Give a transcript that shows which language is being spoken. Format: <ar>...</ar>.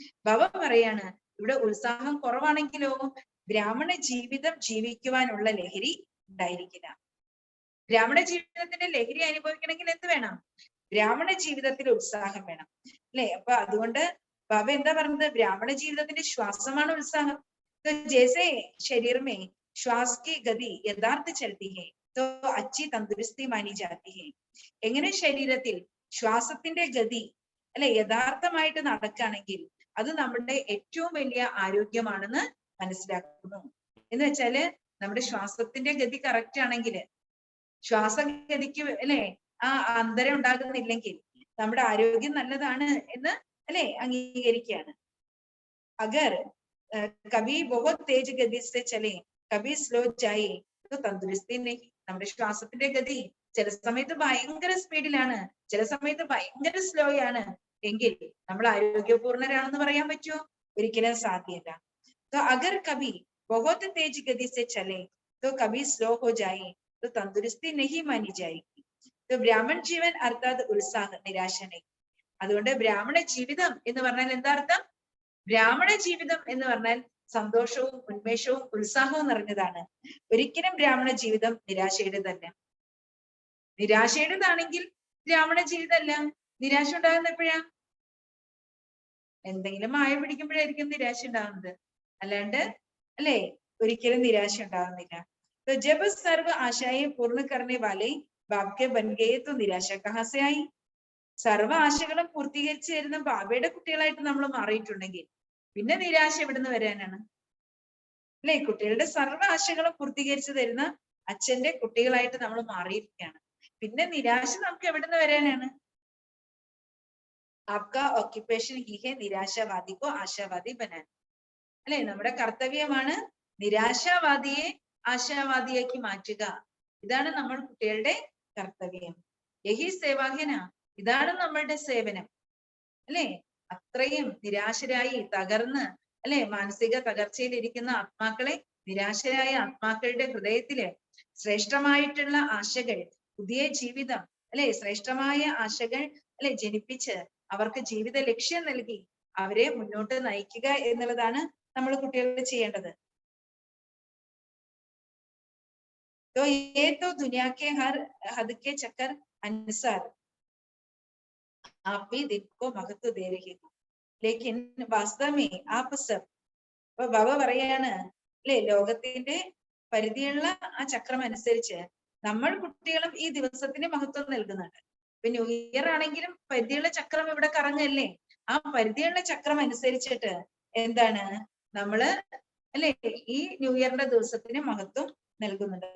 <ml>ബാബ പറയാണ് ഇവിടെ ഉത്സാഹം കുറവാണെങ്കിലോ ബ്രാഹ്മണ ജീവിതം ജീവിക്കുവാനുള്ള ലഹരി ഉണ്ടായിരിക്കില്ല. ബ്രാഹ്മണ ജീവിതത്തിന്റെ ലഹരി അനുഭവിക്കണമെങ്കിൽ എന്ത് വേണം? ബ്രാഹ്മണ ജീവിതത്തിൽ ഉത്സാഹം വേണം അല്ലെ. അപ്പൊ അതുകൊണ്ട് ബാബ എന്താ പറഞ്ഞത്? ബ്രാഹ്മണ ജീവിതത്തിന്റെ ശ്വാസമാണ് ഉത്സാഹം.</ml> <hi>ജैसे शरीर में श्वास की गति यथार्थ चलती है तो अच्छी तंदुरुस्ती मानी जाती है.</hi> <ml>എങ്ങനെ ശരീരത്തിൽ ശ്വാസത്തിന്റെ ഗതി അല്ലെ യഥാർത്ഥമായിട്ട് നടക്കുകയാണെങ്കിൽ അത് നമ്മുടെ ഏറ്റവും വലിയ ആരോഗ്യമാണെന്ന് മനസ്സിലാക്കുന്നു. എന്ന് വെച്ചാല് നമ്മുടെ ശ്വാസത്തിന്റെ ഗതി കറക്റ്റ് ആണെങ്കിൽ, ശ്വാസഗതിക്ക് അല്ലെ ആ അന്തരം ഉണ്ടാകുന്നില്ലെങ്കിൽ നമ്മുടെ ആരോഗ്യം നല്ലതാണ് എന്ന് അല്ലെ അംഗീകരിക്കുകയാണ്.</ml> <hi>അഗർ കഭി ബഹുത് തേജ് ഗതി സെ ചലെ കഭി സ്ലോ ജായേ तो तंदुरुस्ती नहीं</hi> <ml>നമ്മുടെ ശ്വാസത്തിന്റെ ഗതി ചില സമയത്ത് ഭയങ്കര സ്പീഡിലാണ്, ചില സമയത്ത് ഭയങ്കര സ്ലോ ആണ്. എങ്കിൽ നമ്മൾ ആരോഗ്യപൂർണരാണെന്ന് പറയാൻ പറ്റുമോ? ഒരിക്കലും സാധ്യമല്ല.</ml> <hi>तो अगर कभी बहुत तेज गति से चले तो कभी स्लो हो जाए तो तंदुरुस्ती नहीं मानी जाएगी. तो ब्राह्मण जीवन अर्थात उत्साह निराश नहीं.</hi> <ml>അതുകൊണ്ട് ബ്രാഹ്മണ ജീവിതം എന്ന് പറഞ്ഞാൽ എന്താ അർത്ഥം? ബ്രാഹ്മണ ജീവിതം എന്ന് പറഞ്ഞാൽ സന്തോഷവും ഉന്മേഷവും ഉത്സാഹവും നിറഞ്ഞതാണ്. ഒരിക്കലും ബ്രാഹ്മണ ജീവിതം നിരാശയുടേതല്ല. നിരാശയുടേതാണെങ്കിൽ ബ്രാഹ്മണ ജീവിതമല്ല. നിരാശ ഉണ്ടാകുന്ന എപ്പോഴാ? എന്തെങ്കിലും മായ പിടിക്കുമ്പോഴായിരിക്കും നിരാശ ഉണ്ടാകുന്നത്, അല്ലാണ്ട് അല്ലെ ഒരിക്കലും നിരാശ ഉണ്ടാകുന്നില്ല.</ml> <hi>तो जब सर्व आशाएं पूर्ण करने वाले बाप के बन गए तो निराशा कहाँ से आई?</hi> <ml>സർവ്വ ആശകളും പൂർത്തീകരിച്ചു തരുന്ന ബാബയുടെ കുട്ടികളായിട്ട് നമ്മൾ മാറിയിട്ടുണ്ടെങ്കിൽ പിന്നെ നിരാശ എവിടുന്ന് വരാനാണ്? അല്ലെ, കുട്ടികളുടെ സർവ്വ ആശകളും പൂർത്തീകരിച്ചു തരുന്ന അച്ഛന്റെ കുട്ടികളായിട്ട് നമ്മൾ മാറിയിരിക്കുകയാണ്. പിന്നെ നിരാശ നമുക്ക് എവിടുന്ന് വരാനാണ്?</ml> <hi>आपका ऑक्यूपेशन ही है निराशावादी को आशावादी बनाना.</hi> <ml>അല്ലെ, നമ്മുടെ കർത്തവ്യമാണ് നിരാശാവാദിയെ ആശാവാദിയാക്കി മാറ്റുക. ഇതാണ് നമ്മൾ കുട്ടികളുടെ കർത്തവ്യം.</ml> <hi>യഹി സേവാഹ്യന,</hi> <ml>ഇതാണ് നമ്മളുടെ സേവനം. അല്ലെ, അത്രയും നിരാശരായി തകർന്ന് അല്ലെ മാനസിക തകർച്ചയിലിരിക്കുന്ന ആത്മാക്കളെ, നിരാശരായ ആത്മാക്കളുടെ ഹൃദയത്തില് ശ്രേഷ്ഠമായിട്ടുള്ള ആശകൾ, പുതിയ ജീവിതം അല്ലെ ശ്രേഷ്ഠമായ ആശകൾ അല്ലെ ജനിപ്പിച്ച് അവർക്ക് ജീവിത ലക്ഷ്യം നൽകി അവരെ മുന്നോട്ട് നയിക്കുക എന്നുള്ളതാണ് നമ്മൾ കുട്ടികളോട് ചെയ്യേണ്ടത്.</ml> <hi>तो ये तो दुनिया के हर हद के चक्कर अनुसार आप भी दिन को महत्व दे रही हो, लेकिन वास्तव में आप सब.</hi> <ml>അപ്പൊ ബാബ പറയാണ് അല്ലെ, ലോകത്തിന്റെ പരിധിയുള്ള ആ ചക്രം അനുസരിച്ച് നമ്മൾ കുട്ടികളും ഈ ദിവസത്തിന് മഹത്വം നൽകുന്നുണ്ട്. ഇപ്പൊ ന്യൂ ഇയർ ആണെങ്കിലും പരിധിയുള്ള ചക്രം ഇവിടെ കറങ്ങല്ലേ. ആ പരിധിയുള്ള ചക്രം അനുസരിച്ചിട്ട് എന്താണ് നമ്മള് അല്ലെ ഈ ന്യൂ ഇയറിന്റെ ദിവസത്തിന് മഹത്വം നൽകുന്നുണ്ട്.</ml>